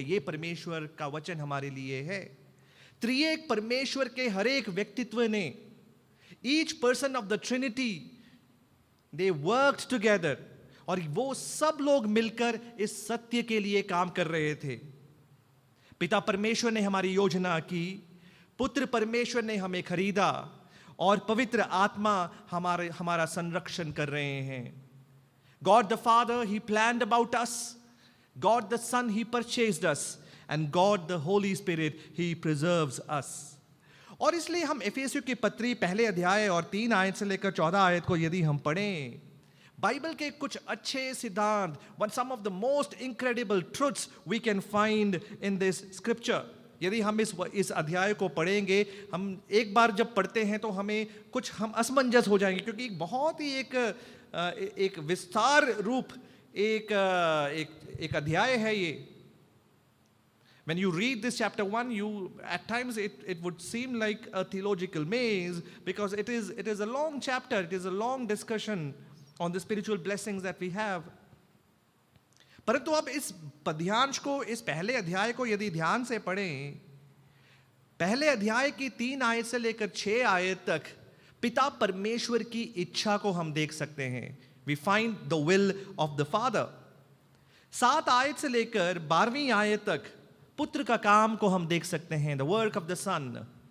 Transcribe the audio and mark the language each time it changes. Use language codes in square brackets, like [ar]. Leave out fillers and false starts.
[hi] ये परमेश्वर का वचन हमारे लिए है. त्रिएक परमेश्वर के हर एक व्यक्तित्व ने, [en] each person of the trinity, they worked together, [hi] और वो सब लोग मिलकर इस सत्य के लिए काम कर रहे थे. पिता परमेश्वर ने हमारी योजना की, पुत्र परमेश्वर ने हमें खरीदा, और पवित्र आत्मा हमारा संरक्षण कर रहे हैं. [en] God the Father, He planned about us. God the Son, He purchased us. And God the Holy Spirit, He preserves us. [hi] और इसलिए हम एफेसियों की पत्री पहले अध्याय और 3 आयत से लेकर 14 आयत को यदि हम पढ़ें, बाइबल के कुछ अच्छे सिद्धांत, [en] some of the most incredible truths we can find in this scripture. [hi] यदि हम इस अध्याय को पढ़ेंगे, हम एक बार जब पढ़ते हैं तो हम असमंजस हो जाएंगे, क्योंकि बहुत ही एक विस्तार रूप एक अध्याय है ये. [en] When you read this chapter 1, at times it would seem like a theological maze, because it is a long chapter, it is a long discussion on the spiritual blessings that we have. [hi] परंतु अब इस पद्यांश को, इस पहले अध्याय को यदि ध्यान से पढ़ें, पहले अध्याय की 3 आयत से लेकर 6 आयत तक पिता परमेश्वर की इच्छा को हम देख सकते हैं. [en] We find the will of the father. [hi] 7 आयत से लेकर 12वीं आयत तक पुत्र का काम को हम देख सकते हैं, [en] The work of the son.